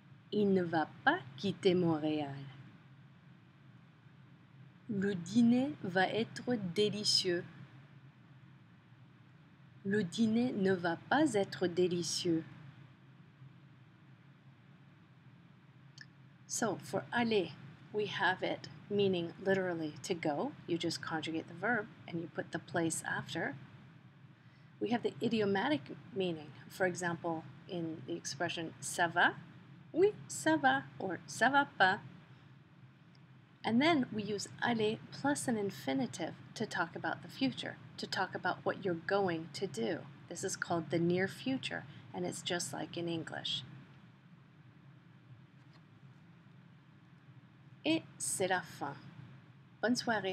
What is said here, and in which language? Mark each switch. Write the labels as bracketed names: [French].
[French] Il ne va pas quitter Montréal. Le dîner va être délicieux. Le dîner ne va pas être délicieux. [English] So for aller, we have it meaning literally to go. You just conjugate the verb and you put the place after. We have the idiomatic meaning. For example, in the expression [French] ça va, oui, ça va, or ça va pas. [English] And then we use aller plus an infinitive to talk about the future, to talk about what you're going to do. This is called the near future, and it's just like in English. [French] Et c'est la fin. Bonne soirée.